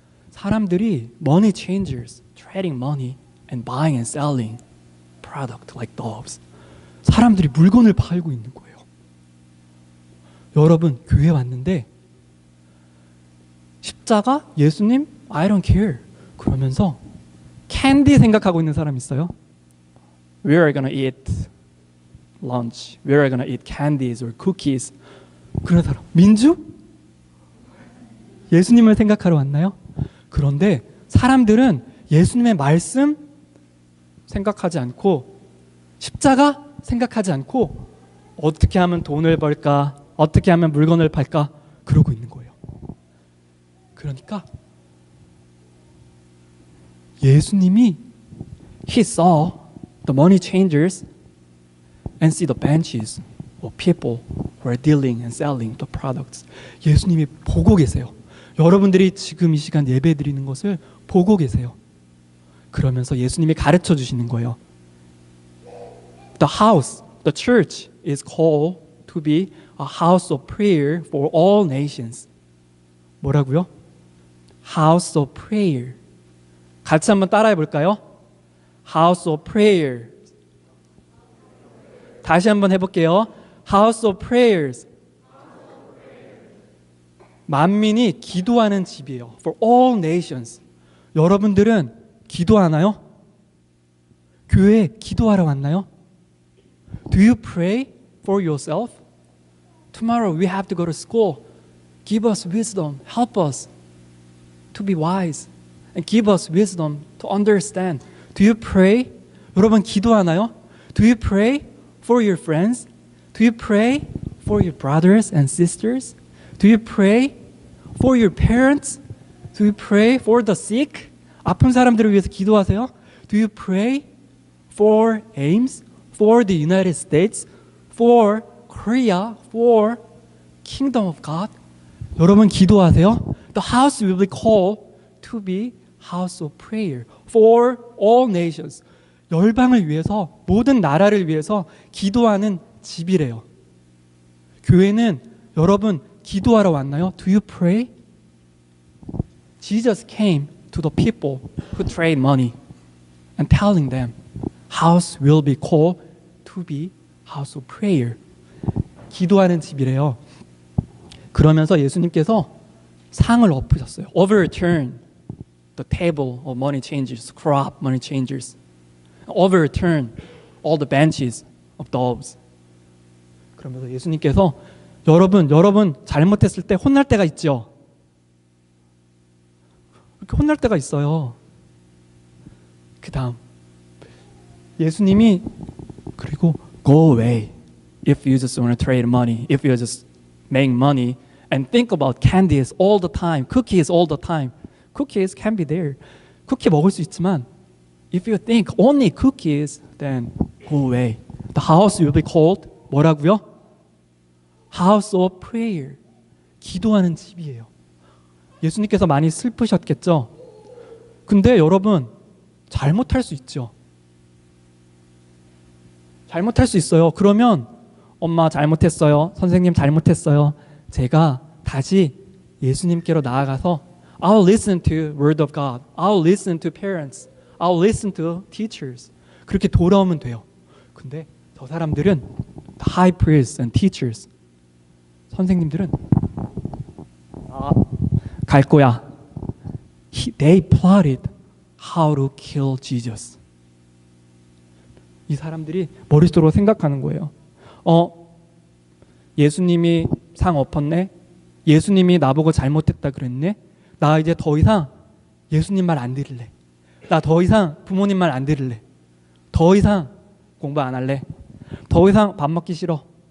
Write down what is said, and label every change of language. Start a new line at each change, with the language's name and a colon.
Korean: 사람들이
English: money changers, trading money and buying and selling product like doves.
Korean: 사람들이 물건을 팔고 있는 거예요. 여러분, 교회 왔는데 십자가?
English: 예수님? I don't care.
Korean: 그러면서 캔디 생각하고 있는 사람 있어요?
English: We are gonna eat lunch. We are gonna eat candies or cookies.
Korean: 그런 사람. 민주? 예수님을 생각하러 왔나요? 그런데 사람들은 예수님의 말씀 생각하지 않고 십자가 생각하지 않고 어떻게 하면 돈을 벌까? 어떻게 하면 물건을 팔까? 그러고 있는 거예요. 그러니까 예수님이
English: He saw the money changers and see the benches of people who are dealing and selling the products.
Korean: 예수님이 보고 계세요. 여러분들이 지금 이 시간 예배 드리는 것을 보고 계세요. 그러면서 예수님이 가르쳐 주시는 거예요.
English: The house, the church is called to be a house of prayer for all nations.
Korean: 뭐라고요?
English: House of prayer.
Korean: 같이 한번 따라해 볼까요?
English: House of prayer.
Korean: 다시 한번 해볼게요.
English: House of prayers.
Korean: 만민이 기도하는 집이에요.
English: For all nations.
Korean: 여러분들은 기도하나요? 교회에 기도하러 왔나요?
English: Do you pray for yourself? Tomorrow we have to go to school. Give us wisdom. Help us to be wise. And give us wisdom to understand. Do you pray?
Korean: 여러분 기도하나요?
English: Do you pray for your friends? Do you pray for your brothers and sisters? Do you pray for your parents? Do you pray for the sick?
Korean: 아픈 사람들을 위해서 기도하세요?
English: Do you pray for Ames? For the United States? For Korea? For Kingdom of God?
Korean: 여러분 기도하세요?
English: The house will be called to be house of prayer for all nations.
Korean: 열방을 위해서, 모든 나라를 위해서 기도하는 집이래요. 교회는 여러분 기도하러 왔나요?
English: Do you pray? Jesus came to the people who trade money and telling them, house will be called to be house of prayer.
Korean: 기도하는 집이래요. 그러면서 예수님께서 상을 엎으셨어요.
English: Overturn the table of money changers, corrupt money changers. Overturn all the benches of those.
Korean: 그러면서 예수님께서 여러분 잘못했을 때 혼날 때가 있죠. 이렇게 혼날 때가 있어요. 그 다음 예수님이 그리고
English: go away if you just want to trade money, if you just make money and think about candies all the time, cookies all the time. Cookies can be there.
Korean: 쿠키 먹을 수 있지만
English: if you think only cookies, then go away. The house will be called
Korean: 뭐라고요?
English: House of prayer.
Korean: 기도하는 집이에요. 예수님께서 많이 슬프셨겠죠? 근데 여러분 잘못할 수 있죠. 잘못할 수 있어요. 그러면 엄마 잘못했어요. 선생님 잘못했어요. 제가 다시 예수님께로 나아가서
English: I'll listen to word of God. I'll listen to parents. I'll listen to teachers.
Korean: 그렇게 돌아오면 돼요. 근데 저 사람들은
English: high priests and teachers.
Korean: 선생님들은 갈 거야.
English: They plotted how to kill Jesus.
Korean: 이 사람들이 머릿속으로 생각하는 거예요. 예수님이 상 엎었네. 예수님이 나보고 잘못했다 그랬네. 나 이제 더 이상 예수님 말 안 들을래. 나 더 이상 부모님 말 안 들을래. 더 이상 공부 안 할래. 더 이상 밥 먹기 싫어.